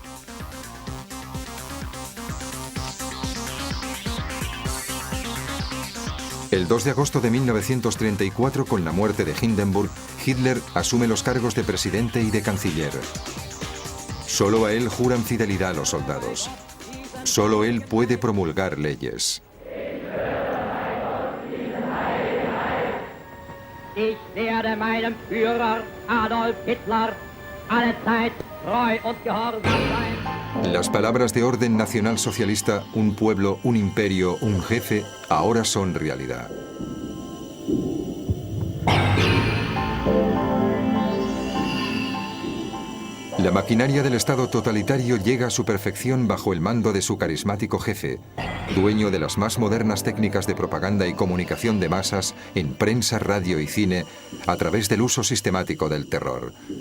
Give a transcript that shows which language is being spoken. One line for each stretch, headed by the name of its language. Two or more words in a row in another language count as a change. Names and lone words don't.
Spanish: El 2 de agosto de 1934, con la muerte de Hindenburg, Hitler asume los cargos de presidente y de canciller. Solo a él juran fidelidad los soldados. Solo él puede promulgar leyes.
German: Ich werde meinem Führer Adolf Hitler allezeit treu und gehorsam sein.
Spanish: Las palabras de orden nacional socialista, un pueblo, un imperio, un jefe, ahora son realidad. La maquinaria del Estado totalitario llega a su perfección bajo el mando de su carismático jefe, dueño de las más modernas técnicas de propaganda y comunicación de masas en prensa, radio y cine, a través del uso sistemático del terror.